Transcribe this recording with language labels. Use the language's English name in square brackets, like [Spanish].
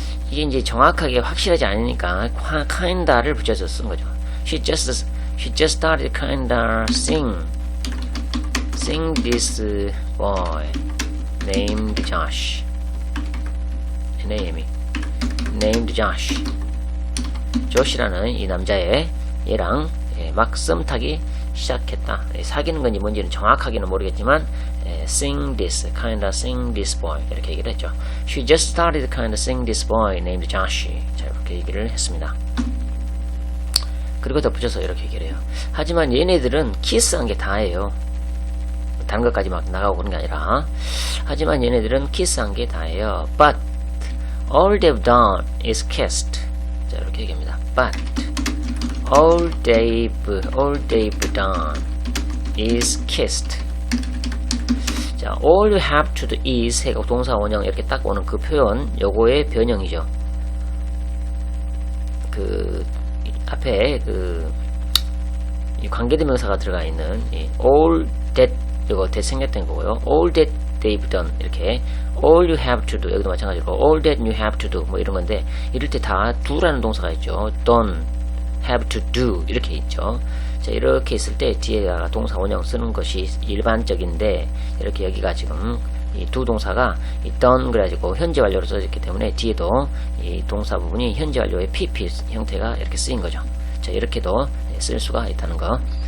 [Korean] 이게 이제 정확하게 확실하지 않으니까 kinda를 붙여서 쓴 거죠. [English] She just started kinda seeing this boy named Josh. named Josh. [Korean] 조시라는 이 남자애 얘랑 막 썸 타기 시작했다. 사귀는 건지 뭔지는 정확하게는 모르겠지만 [English] sing this, kinda sing this boy [Korean] 이렇게 얘기를 했죠. [English] She just started kinda sing this boy named Josh. [Korean] 자, 이렇게 얘기를 했습니다. 그리고 덧붙여서 이렇게 얘기를 해요. 하지만 얘네들은 키스한 게 다예요. 다른 것까지 막 나가고 그런 게 아니라. 하지만 얘네들은 키스한 게 다예요. [English] But all they've done is kissed. [Korean] 자, 이렇게 얘기합니다. [English] But all they've done is kissed. [Korean] 자, all you have to do is 해가 동사 원형 이렇게 딱 오는 그 표현, 요거의 변형이죠. 그 앞에 이 관계대명사가 들어가 있는 이 all that 이거 that 생략된 거고요. [English] all that they've done [Korean] 이렇게 [English] all you have to do [Korean] 여기도 마찬가지고 [English] all that you have to do [Korean] 뭐 이런 건데 이럴 때 다 do라는 동사가 있죠. done, have to do 이렇게 있죠. 자, 이렇게 있을 때 뒤에가 동사 원형 쓰는 것이 일반적인데 이렇게 여기가 지금 이 두 동사가 이 done 그래가지고 현재 완료로 써졌기 때문에 뒤에도 이 동사 부분이 현재 완료의 PP 형태가 이렇게 쓰인 거죠. 자, 이렇게도 쓸 수가 있다는 거.